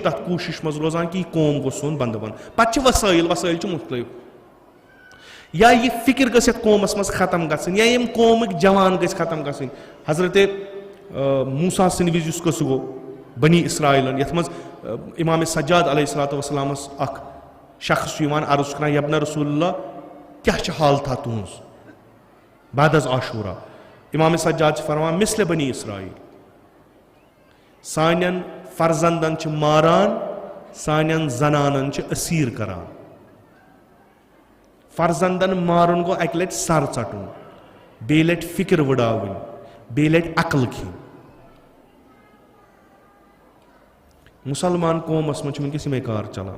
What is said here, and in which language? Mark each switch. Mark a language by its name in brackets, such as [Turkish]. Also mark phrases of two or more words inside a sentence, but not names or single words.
[Kashmiri] تتھ کوٗشِش منٛز روزان کہِ یہِ قوم گوٚژھ سون بنٛدٕ بنُن پتہٕ چھِ وسٲیِل چھِ مُختلف یا یہِ فِکر گٔژھ یتھ قومس منٛز ختم گژھٕنۍ یا یِم قومٕکۍ جوان گٔژھۍ ختم گژھٕنۍ حضرت موسیٰ سٕنٛدِ وِزِ یُس قصہٕ گوٚو بنی اسرائیلن یتھ منٛز امام سجاد [Arabic] علیہ الصلوۃ والسلامس [Kashmiri] اکھ شخص چھُ یِوان عرض چھُ کران [Arabic] یبنہ رسول اللہ [Kashmiri] کیٛاہ چھِ حالتھا تُہنٛز بعد از عاشورہ امام سجاد چھِ فرمان مثلِ بنی اسرائیل سانٮ۪ن فرزندن چھِ ماران سانٮ۪ن زنانن چھِ أسیٖر کران فرزندن مارُن گوٚو اکہِ لٹہِ سر ژٹُن بیٚیہِ لٹہِ فِکر وٕڑاوٕنۍ بیٚیہِ لٹہِ عقل کھیٚنۍ مُسلمان قومس منٛز چھِ وٕنکیٚس یِمے کار چلان